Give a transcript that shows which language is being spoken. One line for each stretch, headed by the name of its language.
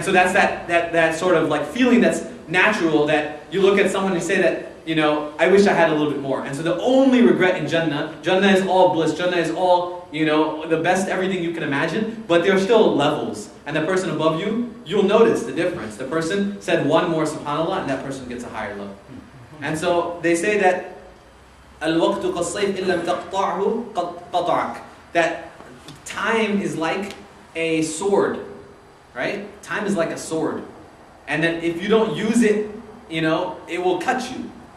English: And so that's that sort of like feeling that's natural, that you look at someone and you say that, I wish I had a little bit more. And so the only regret in Jannah is all bliss, Jannah is all, the best everything you can imagine, but there are still levels. And the person above you, you'll notice the difference. The person said one more subhanallah, and that person gets a higher level. And so they say that
Arabic: الوقت كالصيف إن لم تقطعه قطعك.
English: That time is like a sword, right? Time is like a sword. And that if you don't use it, it will cut you.